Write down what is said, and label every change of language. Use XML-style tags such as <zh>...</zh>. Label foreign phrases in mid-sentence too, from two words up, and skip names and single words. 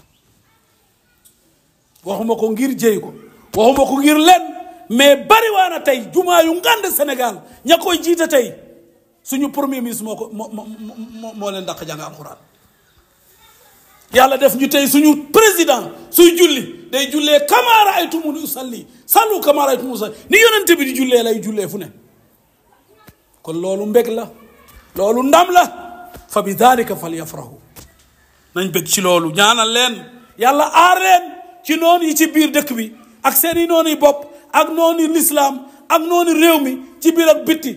<wo>waxuma ko ngir jëy ko, waxuma ko ngir len, mais bari waa na tey jumaa yu ngand Sénégal ña koy jiite tey suñu</wo> <fr>premier ministre</fr> <wo>moo leen dàq jàng alquran. yàlla def ñu tey suñu président suy julli day jullee</wo> <ar>كما رأيتموني أصلي صلوا كما رأيتموني أصلي,</ar> <wo>ni yonente bi di jullee lay jullee fu ne. kon loolu mbég la, loolu ndam la,</wo> <ar>فبذلك فليفرحوا.</ar> <wo>nañ bég ci loolu, ñaanal leen yàlla aar leen ci noonu yi ci biir dëkk bi ak seeni noonu yi bopp ak noonu yi l'islam ak noonu réew mi ci biir ak bitti.</wo>